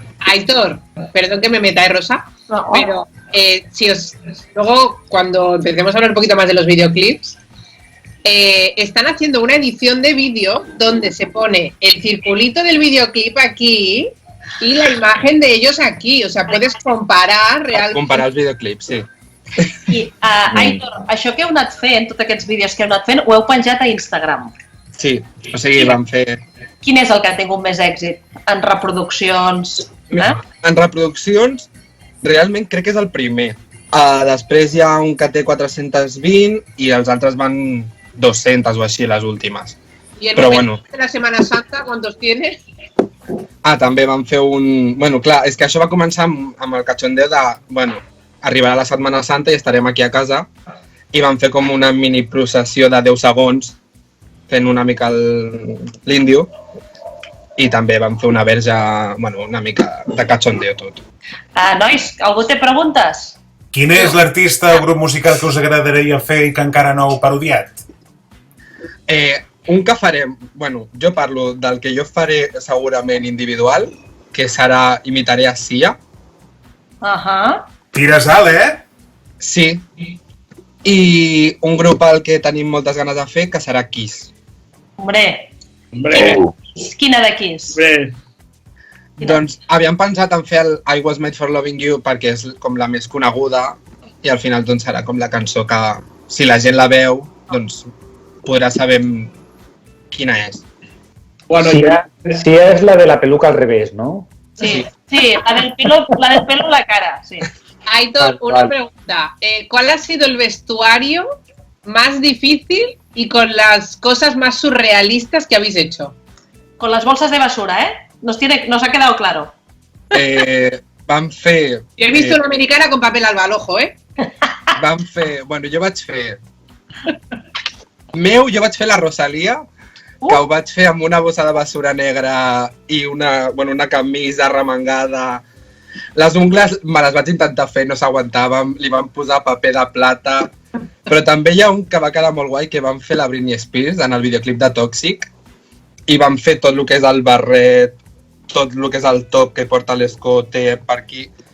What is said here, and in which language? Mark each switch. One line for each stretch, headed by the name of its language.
Spanish: Aitor, perdón que me meta, Rosa, pero luego cuando empecemos a hablar un poquito más de los videoclips, están haciendo una edición de vídeo donde se pone el circulito del videoclip aquí y la imagen de ellos aquí, o sea, puedes comparar realmente.
Catalan: Comparar els videoclips, sí. I, Aitor, això que heu anat fent, tots aquests vídeos que heu anat fent, ho heu penjat a Instagram. Sí, o sigui, vam fer... Quin és el que ha tingut més èxit en reproduccions? En reproduccions, realment crec que és el primer. Després hi ha un que té 420 i els altres van 200 o així, les últimes. I el moment de la Semana Santa,
Spanish: ¿cuántos tienes?
Catalan: També vam fer un... Clar, és que això va començar amb el cachondeo de... Arribarà la Setmana Santa i estarem aquí a casa i vam fer com una mini processió de 10 segons fent una mica l'índio i també vam fer una verge, una mica de cachondeo tot. Nois, algú té preguntes? Quin és l'artista o grup musical que us agradaria fer i que encara no heu parodiat? Un que farem, jo parlo del que jo faré segurament individual, que serà imitaré a Sia. Tires alt, eh? Sí. I un grup al que tenim moltes ganes de fer, que serà Kiss.
Spanish: Hombre, Hombre,
Catalan: quina de Kiss?
Spanish: hombre.
Catalan: Doncs havíem pensat en fer el I Was Made for Loving You perquè és com la més coneguda i al final doncs serà com la cançó que si la gent la veu doncs podrà saber quina és.
Spanish: Bueno, Si es la de la peluca al revés, ¿no? Sí, la del pelo en la cara, sí. Aitor, una pregunta. ¿Cuál ha sido el vestuario más difícil y con las cosas más surrealistas que habéis hecho? Con las bolsas de basura, ¿eh? Nos ha quedado claro.
Catalan: Vam fer...
Spanish: Yo he visto una americana con papel al ojo, ¿eh?
Catalan: Vam fer... Bueno, jo vaig fer... Jo vaig fer la Rosalia, que ho vaig fer amb una bossa de basura negra i una camisa remangada. Les ungles me les vaig intentar fer, no s'aguantaven, li vam posar paper de plata, però també hi ha un que va quedar molt guai, que vam fer la Britney Spears en el videoclip de Toxic, i vam fer tot el que és el barret, tot el que és el top que porta l'escote per aquí.